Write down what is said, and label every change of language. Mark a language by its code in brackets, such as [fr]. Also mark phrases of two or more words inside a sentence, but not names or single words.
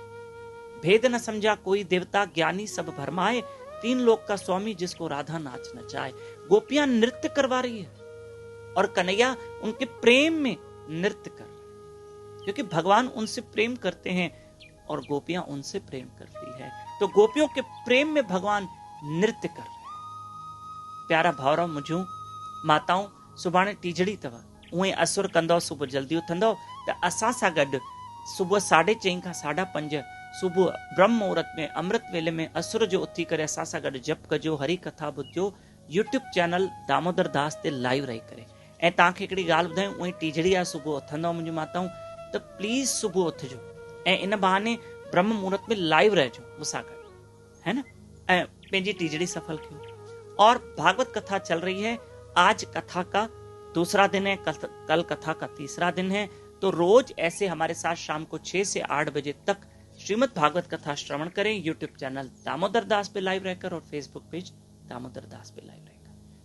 [hi] भेद न समझा कोई देवता, ज्ञानी सब भरमाए, 3 लोक का स्वामी जिसको राधा नाच नचाए। गोपियां नृत्य करवा रही है और कन्हैया उनके प्रेम में नृत्य कर, क्योंकि भगवान उनसे प्रेम करते हैं और गोपियां उनसे प्रेम करती है। तो गोपियों के प्रेम में भगवान नृत्य कर रहे हैं। [sd] प्यारा भावरा मुझू माताऊं, सुभाणे टीजड़ी तव, उहे असुर कंदो सुबह जल्दी उथंदो, त असां सां गॾु सुबह 4:30 खां 5:30 सुबह ब्रह्म मुहूर्त में, अमृत वेले में असुर जो उथी करे असां सां गॾु जप कजो, हरी कथा ॿुधजो। [en] YouTube channel [sd] दामोदर दास ते लाइव रही करे। ऐं तव्हांखे हिकिड़ी ॻाल्हि ॿुधायूं, उहे टीजड़ी आहे, सुबह उथंदव मुंहिंजी माताऊं, त प्लीज सुबह उथजो ऐं इन बहाने ब्रह्म मुहूर्त में लाइव रहजो मूंसां गॾु, [hi] है ना, [sd] ऐं पंहिंजी टीजड़ी सफल कयो। [hi] और भागवत कथा चल रही है, आज कथा का दूसरा दिन है, कल कथा का तीसरा दिन है। तो रोज ऐसे हमारे साथ शाम को 6 से 8 बजे तक श्रीमद् भागवत कथा श्रवण करें। [en] YouTube channel [hi] दामोदर दास पे लाइव रहकर और [en] Facebook page [hi] दामोदर दास पे लाइव रहकर।